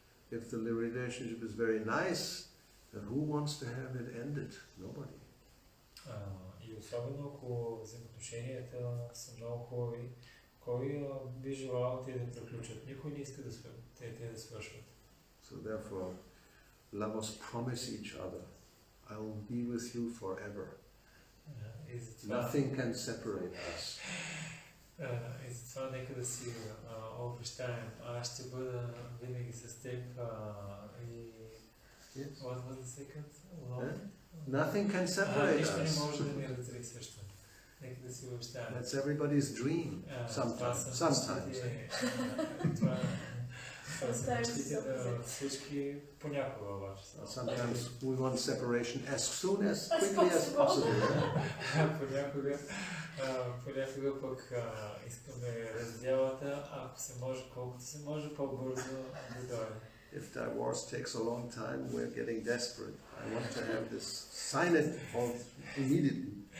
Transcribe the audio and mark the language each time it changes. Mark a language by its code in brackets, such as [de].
[en] If the relationship is very nice, then who wants to have it ended? Nobody. [bg] И особено ако взаимоотношенията са много хубави, кой би желал те да приключат? Никой не иска те да свършват. [en] So therefore, let us promise each other, I will be with you forever. Nothing can separate us. [bg] И затова нека да си обещаем, аз ще бъда винаги с теб и... [en] What was the second? Nothing can separate us. [bg] Нищо не [en] us. [bg] може да ни раздели също. Нека да си обещаем. [en] That's everybody's dream. Sometimes. [bg] Всички понякога обаче. [en] Sometimes we want separation as soon as quickly as possible. [bg] Понякога пък искаме раздялата, ако се може, колкото се може по-бързо да дойде. [en] If divorce takes a long time, we're getting desperate. I want to have this, sign it immediately.